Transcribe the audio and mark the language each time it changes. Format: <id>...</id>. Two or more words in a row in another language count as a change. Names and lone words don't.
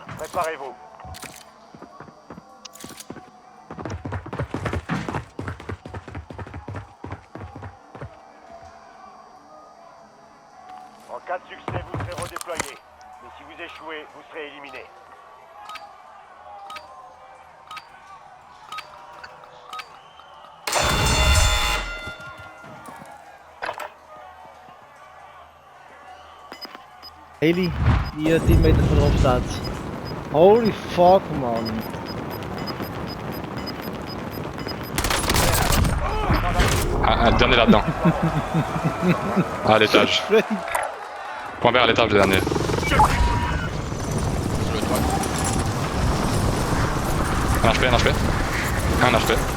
<fr>Préparez-vous. En cas de succès, vous serez redéployé. Mais si vous échouez, vous serez éliminé.</fr> <nl>Haley, die 10 meter verderop staat.</nl> <en>Holy fuck, man.</en> <fr>Un dernier là-dedans. À l'étage. Point vert à l'étage, le dernier. Sur le droit. Un HP. Un HP.</fr>